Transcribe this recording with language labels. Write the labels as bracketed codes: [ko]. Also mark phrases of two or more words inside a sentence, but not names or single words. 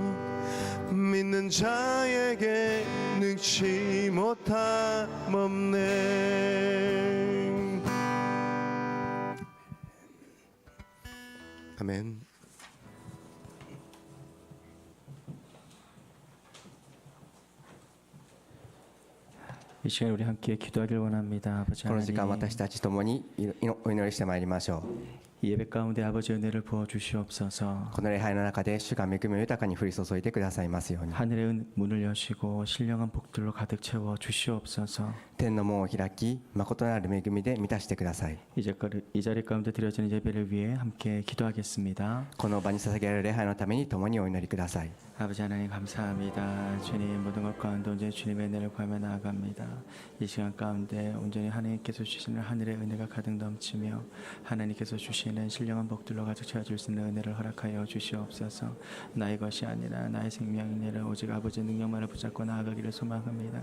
[ko] 믿는 자에게 능치 못함 없네. 아멘. 이 시간 우리 함께 기도하길 원합니다. 아버지 [ja] この時間 [ko] 하나님, [ja] 私たちともにお祈りしてまいりましょう。 [ko] 이 예배 가운데 아버지 은혜를 부어 주시옵소서. [ja] この礼拝の中で主が恵みを豊かに降り注いでくださいますように。 [ko] 하늘의 문을 여시고 신령한 복들로 가득 채워 주시옵소서. [ja] 天の門を開き、誠なる恵みで満たしてください。 [ko] 이 자리 가운데 드려지는 예배를 위해 함께 기도하겠습니다. [ja] この場に捧げられる礼拝のために共にお祈りください。 [ko] 아버지 하나님 감사합니다. 주님 모든 것 가운데 온전히 주님의 은혜를 구하며 나아갑니다. 이 시간 가운데 온전히 하나님께서 주시는 하늘의 은혜가 가득 넘치며 하나님께서 주시는 신령한 복들로 가득 채워줄 수 있는 은혜를 허락하여 주시옵소서. 나의 것이 아니라 나의 생명이 아니라 오직 아버지의 능력만을 붙잡고 나아가기를 소망합니다.